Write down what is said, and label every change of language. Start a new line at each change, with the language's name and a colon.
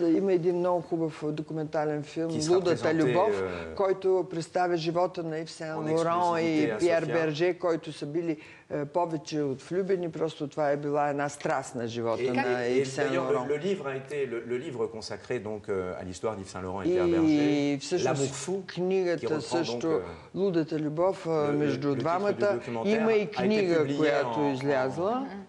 Bulgarian: Има един много хубав документален филм «Лудата любов», който представя живота на Yves Saint-Laurent и Пиер Берже, които са били повече от влюбени. Просто това е била една страст на живота на Yves Saint-Laurent.
French: Le livre consacré donc à l'histoire d'Yves Saint-Laurent et Pierre Berger, L'amour fou,
Bulgarian: книгата също «Лудата любов» между двамата. Има и книга, която е излязла.